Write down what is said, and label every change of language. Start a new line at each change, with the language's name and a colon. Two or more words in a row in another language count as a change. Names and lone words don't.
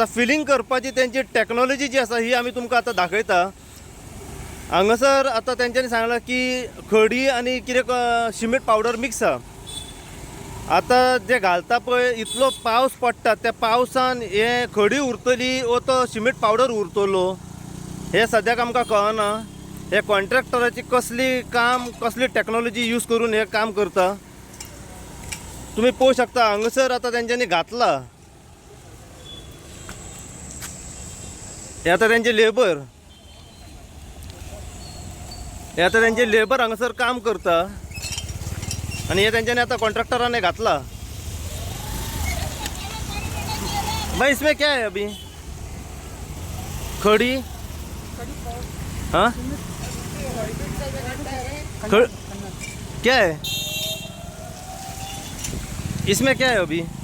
Konkani: फिलिंग करपाची त्यांची टेक्नॉलॉजी जी आसा ही आमी तुमकां आता दाखयता हांगासर आता तेंच्यांनी सांगलां की खडी आनी कितें
English: cement powder mix
Konkani: आसा आता जे घालता पळय इतलो पावस पडटा त्या पावसान हे खडी उरतली वो तो
English: cement powder
Konkani: उरतलो हे सद्याक आमकां कळना हे कॉन्ट्रॅक्टराची कसली
English: technology use
Konkani: करून हे काम करता तुम्ही पळोवंक शकता हांगासर आता तेंच्यांनी घातला हे आता तेंचे लेबर हांगासर काम करता आणि हे तेंच्यांनी आता कॉन्ट्रॅक्टराने घातला
Hindi: भाई इसमें क्या है अभी खड़ी हाँ क्या है इसमें क्या है अभी